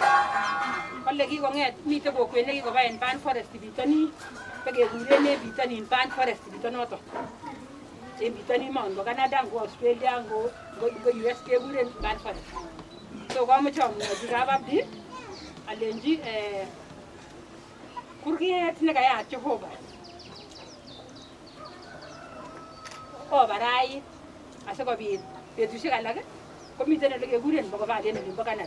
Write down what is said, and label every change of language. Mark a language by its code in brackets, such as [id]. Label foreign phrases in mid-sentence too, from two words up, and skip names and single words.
[kln] Kole kikong'et mite kokwet nekikoba en Ban Forest bitoni bekekuren en bitonin Ban Forest bitonoton. En bitonin mo ngo Canada ngo Australia ngo US kekuren Ban Forest. So kamoche amwochi kababdi alenji kurget nekayat Jehova kobarait asikobit betusiek alak komiten ole kekuren bokobalen olimbo Canada.